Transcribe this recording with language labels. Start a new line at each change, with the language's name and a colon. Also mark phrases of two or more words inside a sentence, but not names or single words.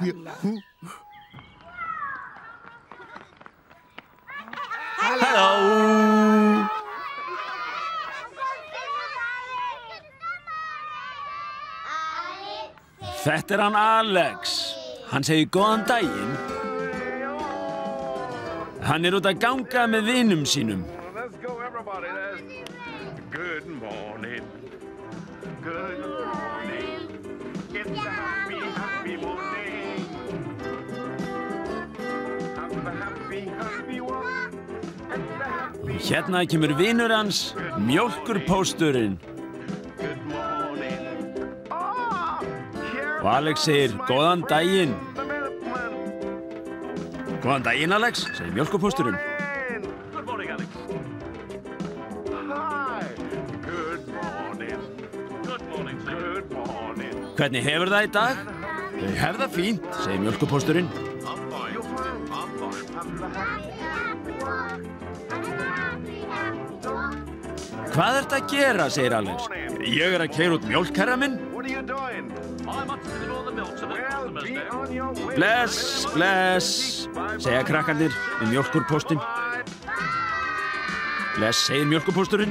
Icelandic: Halló. Þetta hann Alex. Hann segir góðan daginn. Hann út að ganga með vinum sínum.
English: Let's go, everybody. Good morning. Good morning. It's a happy, happy morning. Have a happy, happy one. It's a happy
Icelandic: Hérna kemur vinur hans, mjólkurpósturinn.
English: Good morning. Oh, here
Icelandic: Og Alex segir, góðan daginn.
English: the milkman.
Icelandic: Góðan daginn, Alex, segir mjólkurpósturinn.
English: Good morning, Alex. Hi. Good morning. Good morning, sir. Good morning.
Icelandic: Hvernig hefur það í dag? Þau hef það fínt, segir mjólkurpósturinn.
English: I'm fine. You're fine. I'm fine.
Icelandic: Hvað ertu að gera, segir Alex. Ég að keyra út mjólk, herra minn.
English: What are you doing? I'm up to all the milk to the customers Be now. on your way.
Icelandic: Bless, bless, segja krakkarnir mjólkurpóstinn. Bless, segir mjólkurpósturinn.